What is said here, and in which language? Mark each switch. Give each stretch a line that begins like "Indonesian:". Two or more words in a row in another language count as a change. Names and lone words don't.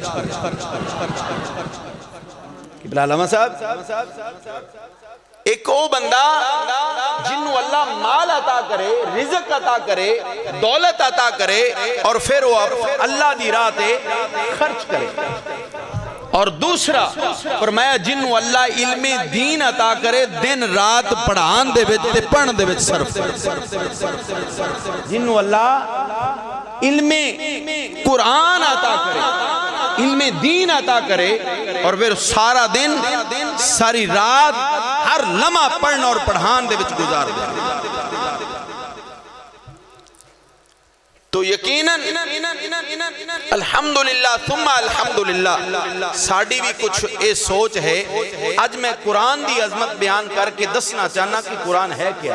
Punjabi: علامہ صاحب، ایک او بندہ جنہوں اللہ مال عطا کرے، رزق عطا کرے، دولت عطا کرے اور پھر وہ اللہ دی راہ تے خرچ کرے. اور دوسرا فرمایا جنہوں اللہ علم دین عطا کرے، دن رات پڑھان دے وچ تے پڑھن دے وچ صرف. جنہوں اللہ علم قرآن عطا کرے، علم دین عطا کرے اور پھر سارا دن ساری رات ہر لمحہ پڑھن اور پڑھان دے وچ گزار دے. تو یقیناً
Arabic: الحمدللہ ثم الحمدللہ
Punjabi: ساڑی بھی کچھ اے سوچ ہے. آج میں قرآن دی عظمت بیان کر کے دسنا چاہنا کہ قرآن ہے کیا.